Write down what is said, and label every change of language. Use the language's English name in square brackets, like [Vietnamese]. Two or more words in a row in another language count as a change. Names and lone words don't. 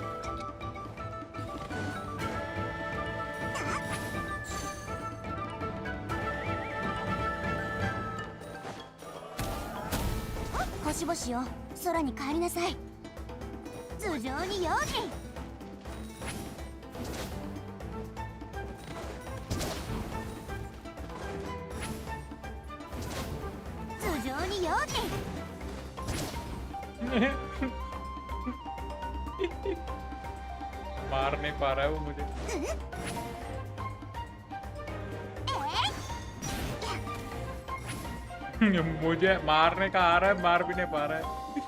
[Japanese] 星々よ、空に帰りなさい。頭上に用心。頭上に用心。 [Hindi] मार नहीं पा रहा है वो मुझे। मुझे मारने का आ रहा है, मार भी नहीं पा रहा है।